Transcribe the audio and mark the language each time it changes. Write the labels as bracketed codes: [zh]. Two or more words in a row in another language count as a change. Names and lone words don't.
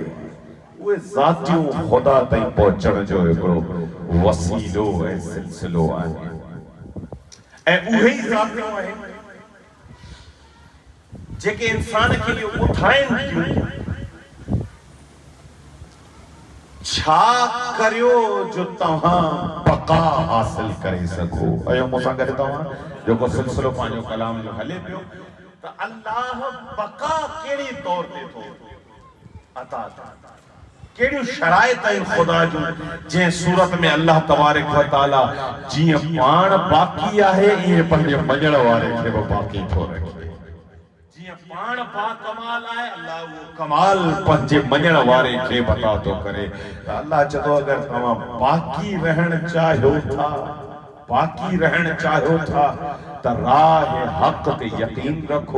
[sd] उहे ज़ातियूं ख़ुदा ताईं पहुचण जो हिकिड़ो वसीलो ऐं सिलसिलो आहे ऐं उहे ई ज़ातियूं आहिनि जेके इंसान खे इहो ॿुधाइनि थियूं छा करियो जो तव्हां बका हासिल करे सघो। अयो मूंसां गॾु तव्हां जेको सिलसिलो पंहिंजो कलाम जो हले पियो त अल्लाह बका कहिड़े तौर ते थो अता करे, कहिड़ियूं शराइत आहिनि ख़ुदा जूं जंहिं सूरत में अल्लाह [ar] تبارك وتعالى [sd] जीअं पाण बाक़ी आहे ईअं पंहिंजे मञण वारे खे बि बाक़ी थो रखे। जीअं पाण बाकमाल आहे अल्लाह वो कमाल पंहिंजे मञण वारे खे बता थो करे। त अल्लाह चवंदो अगर तव्हां बाक़ी रहण चाहियो था, बाक़ी रहण चाहियो था त राह हक़ ते यकीन रखो।